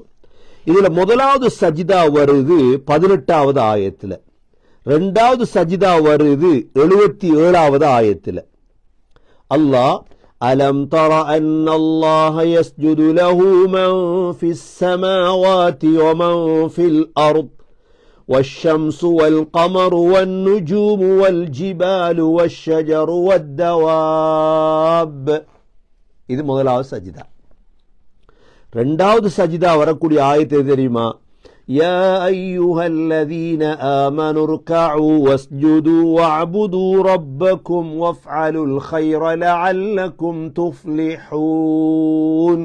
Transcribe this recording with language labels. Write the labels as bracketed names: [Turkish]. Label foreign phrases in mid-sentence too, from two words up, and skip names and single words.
[Tamil] இதுல முதலாவது சஜ்தா வருது 18வது ஆயத்துல, 2வது சஜ்தா வருது 77வது ஆயத்துல. [Arabic] الله ألم تر أن الله يسجد له من في السماوات ومن في الأرض والشمس والقمر والنجوم والجبال والشجر والدواب. [Tamil] இது முதலாவது சஜிதா. இரண்டாவது சஜிதா வரக்கூடிய ஆயத்து தெரியுமா? [Arabic] يا أيها الذين آمنوا اركعوا واسجدوا واعبدوا ربكم وافعلوا الخير لعلكم تفلحون.